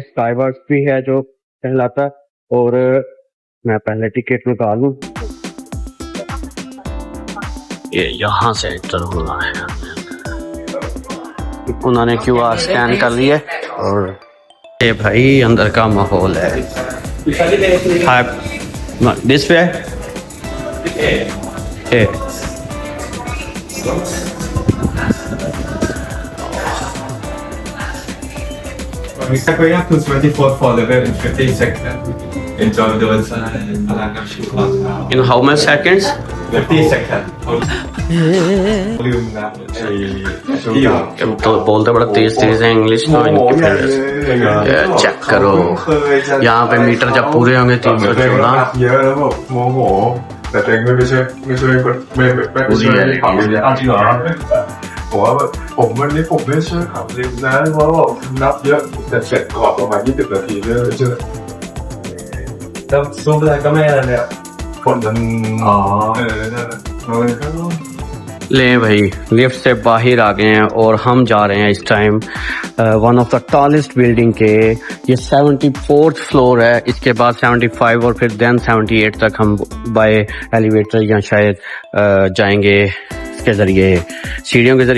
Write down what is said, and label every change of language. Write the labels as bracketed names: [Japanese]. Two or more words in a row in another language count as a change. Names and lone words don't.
[Hindi] स्काई वॉक भी है जो कहलाता है, और मैं पहले टिकट निकालूं। ये यहाँ से एंटर होना है, उन्होंने QR स्कैन कर लिया और ये भाई अंदर का माहौल है। [English] this way We are going up to 24th floor level in 15 seconds. Enjoy the sunshine. In how much seconds? 50 seconds. Volume [Hindi] तो बोलते बड़ा तेज तेज है इंग्लिश, तो इनकी फिर चेक करो। यहाँ पे मीटर जब पूरे होंगे 314 [Thai] เยอะแล้วแบบโมโหแต่ตัวเองไม่ช่วยไม่ช่วยขับเลยอ้าวจริงเหรอผมว่าแบบผมวันนี้ผมไม่ช่วยขับริมนะเพราะว่านับเยอะแต่เสร็จก่อนประมาณ20 นาทีเลยช่วยแล้วซูมอะไรก็ไม่อะไรเนี่ยคนมันนั่นแหละ [Hindi] ले भाई लिफ्ट से बाहर आ गए हैं और हम जा रहे हैं इस टाइम [English] one of the tallest building [Hindi] के, ये 74th फ्लोर है। इसके बाद 75 और फिर देन 78 तक हम [English] by elevator [Hindi] या शायद जाएंगे इसके जरिए, सीढ़ियों के जरिए।